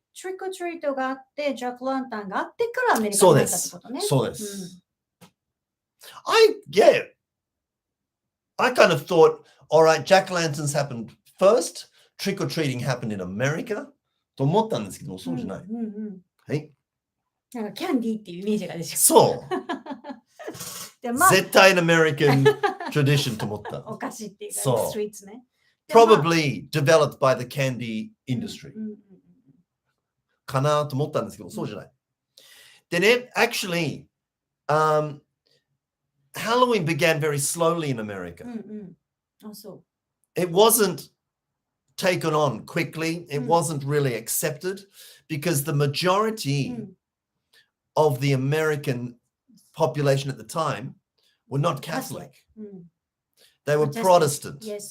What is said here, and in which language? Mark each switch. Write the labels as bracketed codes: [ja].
[ja] Trick or treat があって、ジャックランタンがあってからアメリカに入ったってことね。そうです。 [en] I kind of thought, all right, jack-o'-lanterns happened first, trick-or-treating happened in America [ja] と思ったんですけど、そうじゃない。はい。なんかキャンディーっていうイメージがでしょ。そう。絶対 [en] an American tradition [ja] と思った。お菓子っていうか、スイーツね。 [en] Probably developed by the candy industry. [ja] かなと思ったんですけど、そうじゃない。でね、 [en] actually, Halloween began very slowly in America. It wasn't taken on quickly. It wasn't really accepted because the majority of the American population at the time were not Catholic. They were Protestant.